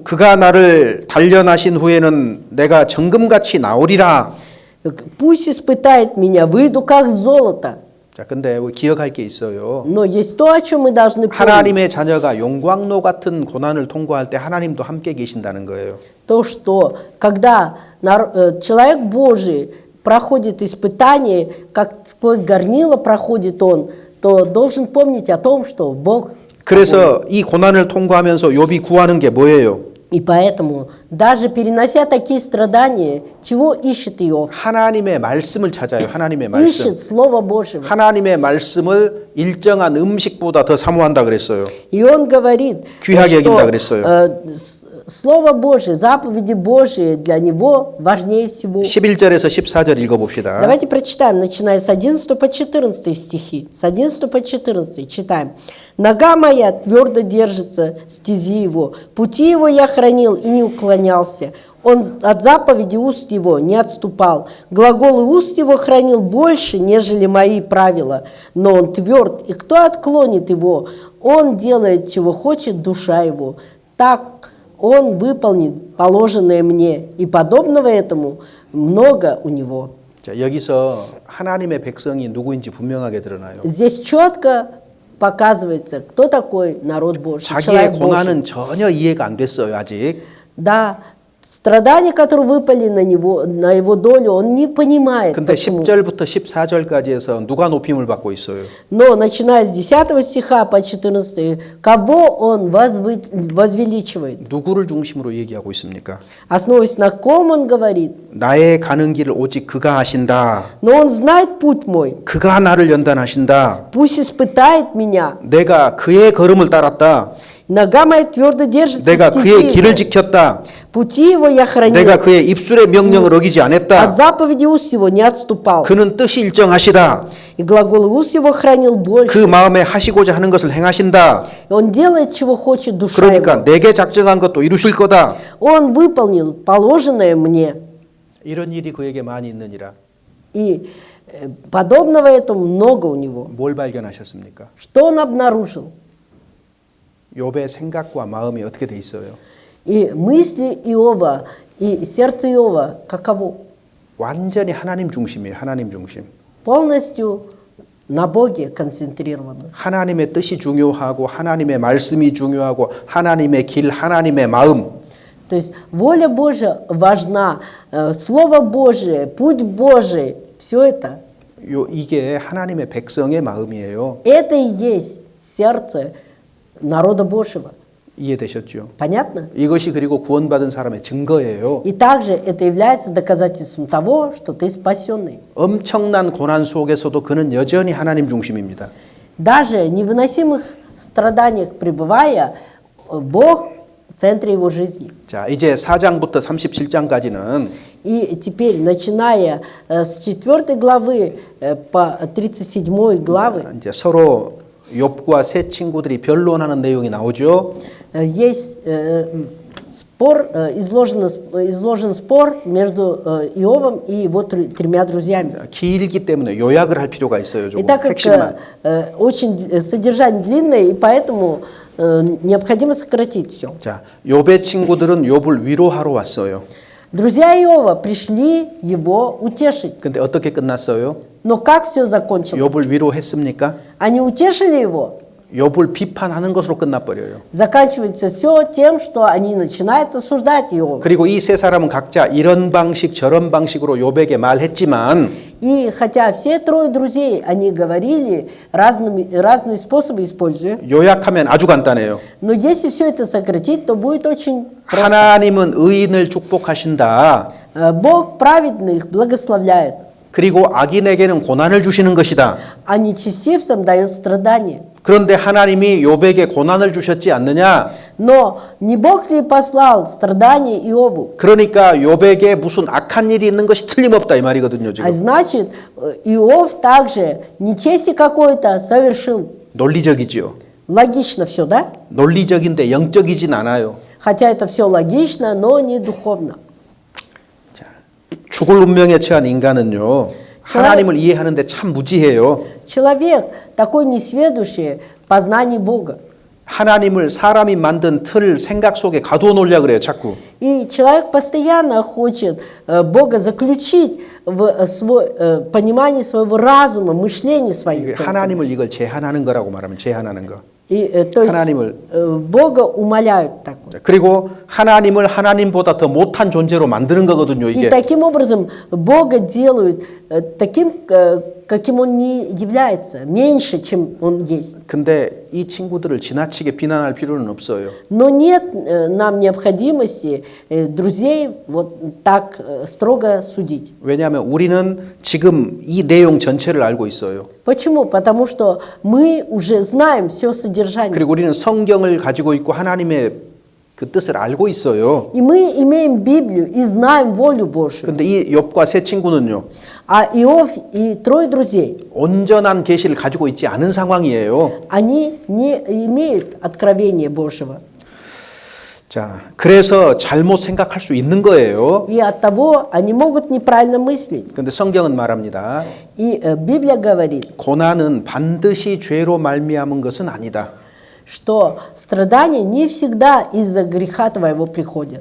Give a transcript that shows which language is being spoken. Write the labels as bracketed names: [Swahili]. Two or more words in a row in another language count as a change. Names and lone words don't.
[Korean] 그가 나를 단련하신 후에는 내가 정금같이 나오리라. [Russian] Пусть испытает меня, выйду как золото. [Korean] 자, 근데 기억할 게 있어요. [Russian] Но есть то, о чем мы должны помнить. [Korean] 하나님의 자녀가 용광로 같은 고난을 통과할 때 하나님도 함께 계신다는 거예요. [Russian] То, что когда человек Божий проходит испытание, как сквозь горнило проходит он, то должен помнить о том, что Бог. [Korean] 그래서 이 고난을 통과하면서 욥이 구하는 게 뭐예요? [Russian] И поэтому, даже перенося такие страдания, чего ищет Иов? [Korean] 하나님의 말씀을 찾아요. 하나님의 말씀. [Russian] Ищет Слово Божьего. [Korean] 하나님의 말씀을 일정한 음식보다 더 사모한다 그랬어요. [Russian] И он говорит, [Korean] 귀하게 여긴다 [Russian] что [Korean] 그랬어요. [Russian] Слово Божие, заповеди Божьи для него важнее всего. [Korean] 11절에서 14절 읽어봅시다. [Russian] Давайте прочитаем, начиная с 11 по 14 стихи. С 11 по 14 читаем. «Нога моя твердо держится стези его, пути его я хранил и не уклонялся. Он от заповеди уст его не отступал. Глаголы уст его хранил больше, нежели мои правила. Но он тверд, и кто отклонит его? Он делает, чего хочет душа его. Так он выполнит положенное мне, и подобного этому много у него». [Korean] 자, 여기서 하나님의 백성이 누구인지 분명하게 드러나요. [Russian] Здесь четко показывается, кто такой народ Божий, [Korean] 자기의 [Russian] человек Божий. [Korean] 고난은 전혀 이해가 안 됐어요, 아직. [Russian] Да, страдания, которые выпали на него, на его долю, он не понимает, [Korean] 근데 [Russian] почему. [Korean] 10절부터 14절까지 해서 누가 높임을 받고 있어요? [Russian] Но начиная с 10 стиха по 14, кого он возвеличивает? [Korean] 누구를 중심으로 얘기하고 있습니까? [Russian] Основываясь на ком он говорит? [Korean] 나의 가는 길을 오직 그가 하신다. [Russian] Но он знает путь мой, [Korean] 그가 나를 연단하신다. [Russian] пусть испытает меня. [Korean] 내가 그의 걸음을 따랐다. [Russian] Нога моя твердо держит [Korean] 내가 [Russian] стези [Korean] 그의 [Russian] его. [Korean] 길을 지켰다. [Russian] Пути его я хранил, [Korean] 내가 그의 입술의 명령을 어기지 [Russian] от [Korean] 않았다. [Russian] заповеди уст его не отступал. [Korean] 그는 뜻이 일정하시다. [Russian] И глаголы уст его хранил больше. [Korean] 그 마음에 하시고자 하는 것을 행하신다. [Russian] Он делает, чего хочет душа [Korean] 그러니까 [Russian] его. [Korean] 내게 작정한 것도 이루실 거다. [Russian] Он выполнил положенное мне. [Korean] 이런 일이 그에게 많이 있느니라. [Russian] И подобного этому много у него. [Korean] 뭘 발견하셨습니까? [Russian] Что он обнаружил? [Korean] 욥의 생각과 마음이 어떻게 돼 있어요? [Russian] И мысли Иова, и сердце Иова каково? [Korean] 완전히 하나님 중심이에요. 하나님 중심. [Russian] Полностью на Боге концентрированы. [Korean] 하나님의 뜻이 중요하고 하나님의 말씀이 중요하고 하나님의 길, 하나님의 마음. [Russian] То есть воля Божья важна, Слово Божие, путь Божий, все это. [Korean] 이게 하나님의 백성의 마음이에요. [Russian] Это и есть сердце народа Божьего. [Korean] 이해되셨죠? [Russian] Понятно? [Korean] 이것이 그리고 구원받은 사람의 증거예요. [Russian] И также это является доказательством того, что ты спасенный. [Korean] 엄청난 고난 속에서도 그는 여전히 하나님 중심입니다. [Russian] Даже в невыносимых страданиях пребывая, Бог в центре его жизни. [Korean] 자, 이제 4장부터 37장까지는 [Russian] И теперь, начиная с 4 главы по 37 главы, [Korean] 이제 서로 욥과 세 친구들이 변론하는 내용이 나오죠. [Russian] есть спор, изложен спор между Иовом и его тремя друзьями. [Korean] 길기 때문에 요약을 할 필요가 있어요. [Russian] И [Korean] 조금 [Russian] так как [Korean] 핵심만. [Russian] очень содержание длинное, и поэтому необходимо сократить все. [Korean] 자, 욥의 친구들은 욥을 위로하러 왔어요. [Russian] Друзья Иова пришли его утешить. [Korean] 근데 어떻게 끝났어요? [Russian] Но как все закончилось? [Korean] 욥을 위로했습니까? [Russian] Они утешили его. [Korean] 욥을 비판하는 것으로 끝나버려요. [Russian] Заканчивается все тем, что они начинают осуждать Иова. [Korean] 그리고 이 세 사람은 각자 이런 방식 저런 방식으로 욥에게 말했지만 [Russian] И хотя все трое друзей, они говорили разные способы используя, [Korean] 요약하면 아주 간단해요. [Russian] но если все это сократить, то будет очень просто. [Korean] 하나님은 의인을 축복하신다. [Russian] Бог праведных благословляет, [Korean] 그리고 악인에게는 고난을 주시는 것이다. [Russian] а нечестивцам дает страдания. [Korean] 그런데 하나님이 욥에게 고난을 주셨지 않느냐? [Russian] Но не Бог ли послал страдания Иову? [Korean] 그러니까 욥에게 무슨 악한 일이 있는 것이 틀림없다 이 말이거든요, [Russian] А [Korean] 지금. [Russian] значит, Иов также нечестие какое-то совершил. [Korean] 논리적이지요. [Russian] Логично все, да? [Korean] 논리적인데 영적이진 않아요. [Russian] Хотя это все логично, но не духовно. [Korean] 죽을 운명에 처한 인간은요. 하나님을 이해하는데 참 무지해요. [Russian] Человек такой несведущий в познании Бога. [Korean] 하나님을 사람이 만든 틀 생각 속에 가두어 놓으려고 그래요, 자꾸. [Russian] И человек постоянно хочет Бога заключить в понимание своего разума, мышления своих. [Korean] 하나님을 이걸 제한하는 거라고 말하면 제한하는 거. [Russian] И, то есть Бога умоляют так. [Korean] 그리고 하나님을 하나님보다 더 못한 존재로 만드는 거거든요, [Russian] И [Korean] 이게. [Russian] таким образом Бога делают таким, каким Он не является, меньше, чем Он есть. [Korean] 근데 이 친구들을 지나치게 비난할 필요는 없어요. [Russian] Но нет нам необходимости друзей вот так строго судить. [Korean] 왜냐하면 우리는 지금 이 내용 전체를 알고 있어요. [Russian] Почему? Потому что мы уже знаем все содержание. [Korean] 그리고 우리는 성경을 가지고 있고 하나님의 그 뜻을 알고 있어요. [Russian] И мы имеем Библию и знаем волю Божью. [Korean] 근데 이 욥과 세 친구는요. [Russian] А Иов и трое друзей, [Korean] 온전한 계시를 가지고 있지 않은 상황이에요. [Russian] они не имеют откровения Божьего. [Korean] 자, 그래서 잘못 생각할 수 있는 거예요. [Russian] И оттого они могут неправильно мыслить. [Korean] 근데 성경은 말합니다. [Russian] И Библия говорит, [Korean] 고난은 반드시 죄로 말미암은 것은 아니다. [Russian] что страдания не всегда из-за греха твоего приходят.